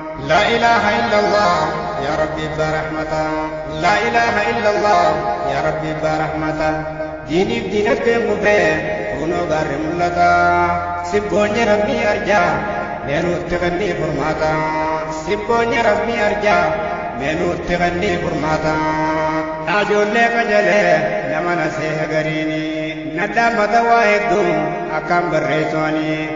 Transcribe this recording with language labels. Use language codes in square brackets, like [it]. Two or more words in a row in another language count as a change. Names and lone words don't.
[ar] لا إله إلا الله. يا ربي برحمته. لا إله إلا الله. يا ربي برحمته. [om] Diiniif diinagdeen kufee, kunoo gaarri mul'ata. Sibboonye Rabbii arjaa, meenuutti kannii furmaata. Sibboonye Rabbii arjaa, meenuutti kannii furmaata. Yaa ijoollee qajeelee, nama na seeha gariini. Nadhaan mata waa hedduu akkaan barreessuani.